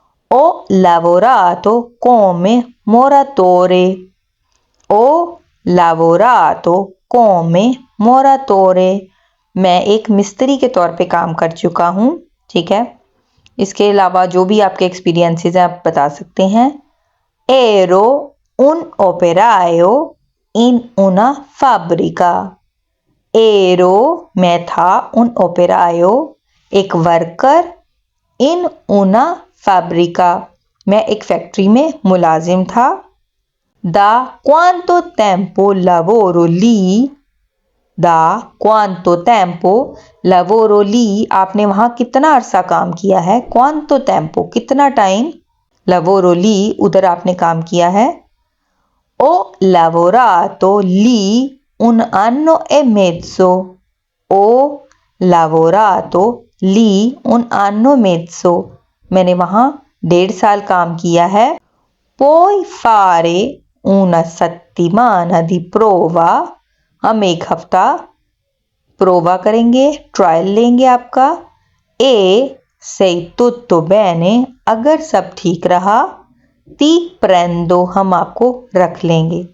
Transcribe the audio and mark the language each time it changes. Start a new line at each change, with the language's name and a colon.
Italian: Ho lavorato come muratore,
Hindi: ho lavorato come muratore मैं एक मिस्त्री के तौर पे काम कर चुका हूँ। ठीक है, इसके अलावा जो भी आपके एक्सपीरियंसेस हैं आप बता सकते हैं।
Italian: ero un operaio in una fabbrica, ero
Hindi: मैं था,
Italian: un operaio
Hindi: एक वर्कर,
Italian: in una fabbrica
Hindi: मैं एक फैक्ट्री में मुलाजिम था।
Italian: da quanto tempo lavoro lì, da quanto tempo lavoro lì
Hindi: आपने वहां कितना अरसा काम किया है,
Italian: quanto tempo
Hindi: कितना टाइम,
Italian: lavoro lì
Hindi: उधर आपने काम किया है।
Italian: ho lavorato lì un anno e mezzo, ho lavorato lì un anno e mezzo
Hindi: मैंने वहां 1.5 साल काम किया है।
Italian: puoi fare una settimana di prova
Hindi: हम एक हफ्ता प्रोवा करेंगे, ट्रायल लेंगे आपका। ए
Italian: sei tutto bene
Hindi: अगर सब ठीक रहा,
Italian: ti prendo
Hindi: हम आपको रख लेंगे।